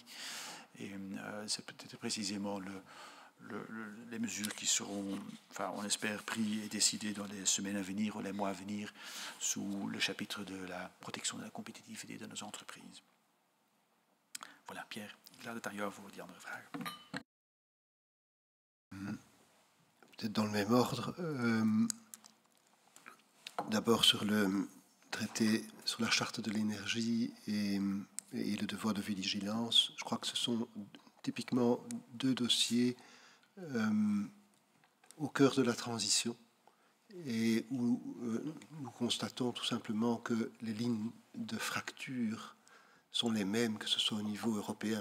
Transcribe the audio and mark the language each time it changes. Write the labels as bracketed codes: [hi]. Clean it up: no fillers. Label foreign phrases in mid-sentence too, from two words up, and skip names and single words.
[fr] Et c'est peut-être précisément les mesures qui seront, enfin, on espère, prises et décidées dans les semaines à venir ou les mois à venir sous le chapitre de la protection de la compétitivité de nos entreprises. Voilà, Pierre, [nl] ik laat het aan jou voor die andere vragen. [fr] Peut-être dans le même ordre. D'abord sur le traité sur la charte de l'énergie et le devoir de vigilance. Je crois que ce sont typiquement deux dossiers au cœur de la transition et où nous constatons tout simplement que les lignes de fracture sont les mêmes, que ce soit au niveau européen.